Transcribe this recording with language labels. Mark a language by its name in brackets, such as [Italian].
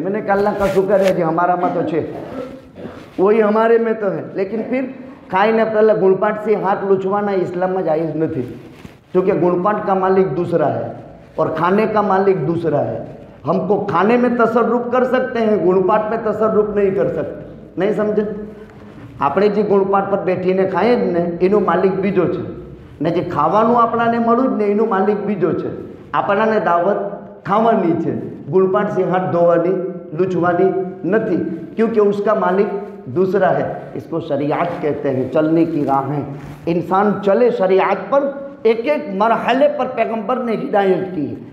[Hindi] मैंने कहा अल्लाह का शुक्र है जी, हमारा में तो छे, वही हमारे में तो है. लेकिन फिर खाईने पहले गुणपाट से हाथ लूछवाना इस्लाम में जायज़ नहीं, क्योंकि गुणपाट का मालिक दूसरा है और खाने का मालिक दूसरा है. हमको खाने में तसर्रुफ कर सकते हैं, गुणपाट में तसर्रुफ नहीं कर सकते. नहीं समझे? [Gujarati] આપણે જે ગુણપાટ પર બેઠીને ખાઈએ જ ને એનો માલિક બીજો છે, ને જે ખાવાનું આપણાને મળ્યું જ ને એનો માલિક બીજો છે. આપણાને દાવત ખાવાની છે, [Hindi] ગુણપાટ से हाथ धोवानी लूछवानी नहीं, क्योंकि उसका मालिक दूसरा है. इसको शरीयत कहते हैं, चलने की राहें. इंसान चले शरीयत पर, एक एक मरहले पर पैगंबर ने हिदायत की है.